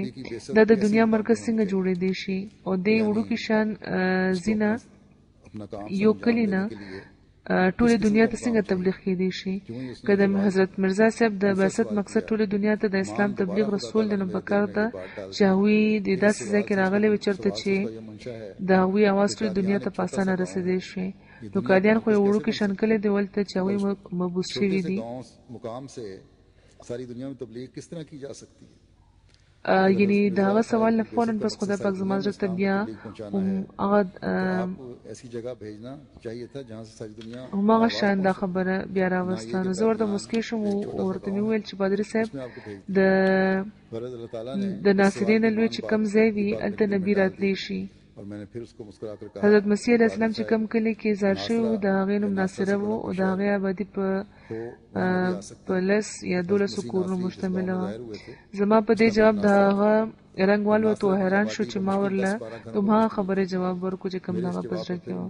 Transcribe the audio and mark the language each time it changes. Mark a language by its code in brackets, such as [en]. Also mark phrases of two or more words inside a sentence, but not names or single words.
[ps] دا د دنیا مرکز څنګه جوړېدی شي او دې وړوکی شان ځینه یو کلی نه ټولې دنیا ته څنګه تبلیغ کېدی شي که د حضرت مرزا صاحب د بعثت مقصد ټولې دنیا ته د اسلام تبلیغ رسول دی نو پکار ده چې هغوی د داسې ځای کې راغلی وي چېرته چې د هغوی اواز ټولې دنیا ته په اسانه رسېدی شي نو قادیان خو یو وړوکی شان کلی دی ولته چې هغوی مبوس شوي دي [ur] مقام سے ساری دنیا میں تبلیغ کس طرح کی جا سکتی ہے [ps] یعنی دا هغه سوال نه فورن پس خدای پاک زما زړه ته بیا هغه [ur] ایسی جگہ بھیجنا چاہیے تھا جہاں سے ساری دنیا [ps] هماغه شان دا خبره بیا راوسته. نو زه ورته مسکی شوم او ورته مې وویل چې پادري صاحب د ناصرین لوی چې کم ځای وي هلته نبي راتلی شي. [ur] اور میں نے پھر اس کو مسکرا کر کہا [ps] حضرت مسیح [ar] علیہ السلام [ps] چې کم کلی کې زار شوی و د هغې نوم ناصره و او د هغې آبادي په 10 یا 12 کورونو مشتمله وه. زما په دې جواب د هغه رنګ والوت او حیران شو چې ما ورله هماغه خبرې جواب ورکړو چې کوم د هغه په زړه کې و.